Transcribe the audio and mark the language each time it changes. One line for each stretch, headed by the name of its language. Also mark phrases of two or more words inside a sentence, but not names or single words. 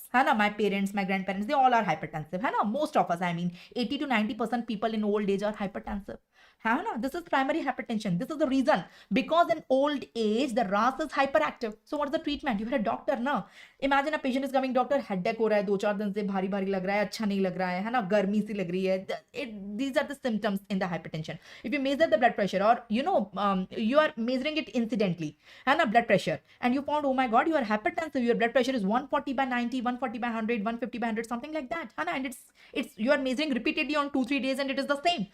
English: My parents, my grandparents, they all are hypertensive. Most of us, 80 to 90% people in old age are hypertensive. This is primary hypertension. This is the reason. Because in old age, the RAS is hyperactive. So what is the treatment? You are a doctor, na? Imagine a patient is coming, doctor, headache
Hindi: हो रहा है, 2-4 दिन से भारी लग रहा है, अच्छा नहीं लग रहा है, गर्मी सी लग रही है.
English: These are the symptoms in the hypertension. If you measure the blood pressure or, you are measuring it incidentally, blood pressure, and you found, oh my God, you are hypertensive, your blood pressure is 140/90, 140/100, 150/100, something like that. And you are measuring repeatedly on 2-3 days and it is the same.